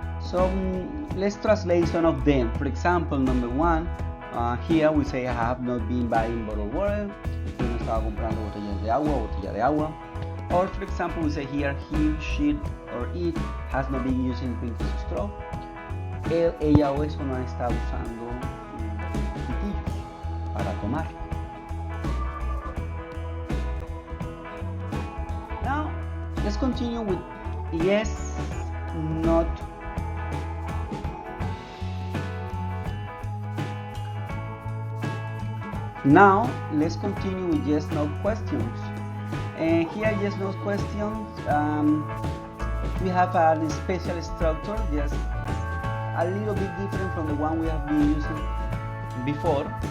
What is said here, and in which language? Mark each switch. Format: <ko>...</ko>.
<en>So let's translate some of them. For example, number one, here we say I have not been buying bottled water.</en> <es>Yo no estaba comprando botellas de agua, botella de agua.</es> <en>Or for example, we say here he, she, or it has not been using drinking straw.</en> <es>Él, ella o eso no han estado usando pitillos para tomar.</es> <en>Now, let's continue with yes, not. Now, let's continue with yes-no questions. And here, yes-no questions, we have a special structure, just a little bit different from the one we have been using before.</en>